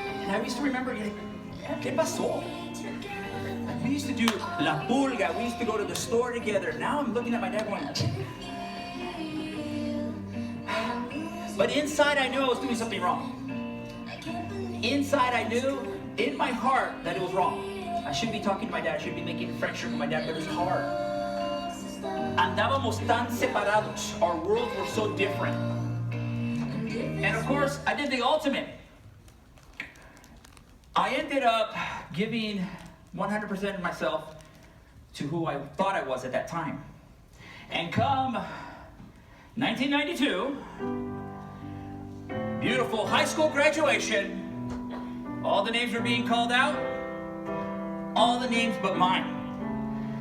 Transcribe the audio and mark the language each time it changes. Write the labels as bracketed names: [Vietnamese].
[English] And I used to remember, like, [Spanish] ¿qué pasó? [English] Like, we used to do La Pulga, we used to go to the store together. Now I'm looking at my dad going, but inside I knew I was doing something wrong. Inside I knew, in my heart, that it was wrong. I shouldn't be talking to my dad, I should be making a friendship with my dad, but it was hard. [Spanish] Andábamos tan separados. [English] Our worlds were so different. And of course, I did the ultimate. I ended up giving 100% of myself to who I thought I was at that time. And come 1992, beautiful high school graduation, all the names were being called out, all the names but mine.